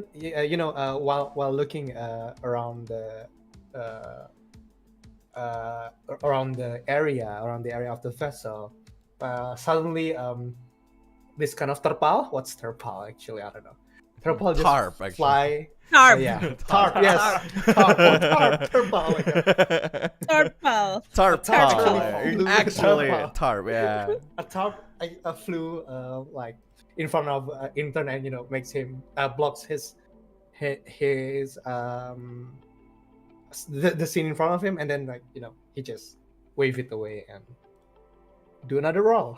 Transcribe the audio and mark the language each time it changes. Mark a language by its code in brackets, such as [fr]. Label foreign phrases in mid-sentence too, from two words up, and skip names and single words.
[en] While looking around the area of the vessel, suddenly this kind of terpal. What's terpal actually? I don't know. Terpal just Tarp, actually. fly. Tarp. Yeah, tarp. Yes, tarp. Oh, tarp. Terpal. Like Tarpal. Tarp. Actually, Tarp. tarp. Yeah. a tarp flew in front of intern, and makes him blocks his the scene in front of him, and then he just wave it away and do another roll.